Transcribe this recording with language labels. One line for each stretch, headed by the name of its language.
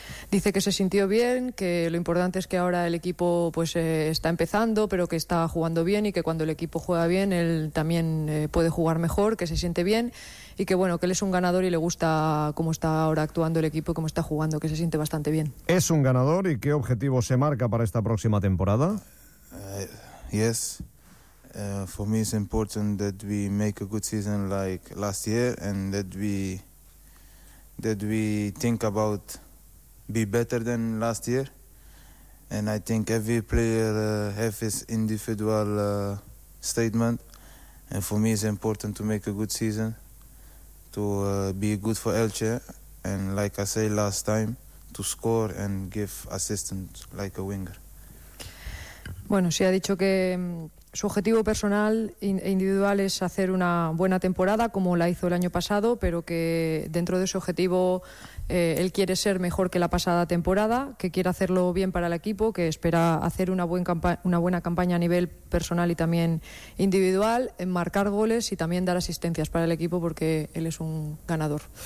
Spanish: Dice que se sintió bien, que lo importante es que ahora el equipo pues está empezando, pero que está jugando bien y que cuando el equipo juega bien él también puede jugar mejor, que se siente bien y que bueno, que él es un ganador y le gusta cómo está ahora actuando el equipo y cómo está jugando, que se siente bastante bien. ¿Es un ganador y qué objetivo se marca para esta próxima temporada?
English: Yes. For me it's important that we make a good season like last year and that we think about be better than last year, and I think every player has his individual statement, and for me it's important to make a good season, to be good for Elche, and like I say last time, to score and give assistance like a winger.
Spanish: Bueno, sí, ha dicho que su objetivo personal e individual es hacer una buena temporada como la hizo el año pasado, pero que dentro de su objetivo él quiere ser mejor que la pasada temporada, que quiere hacerlo bien para el equipo, que espera hacer una buena campaña a nivel personal y también individual, marcar goles y también dar asistencias para el equipo porque él es un ganador.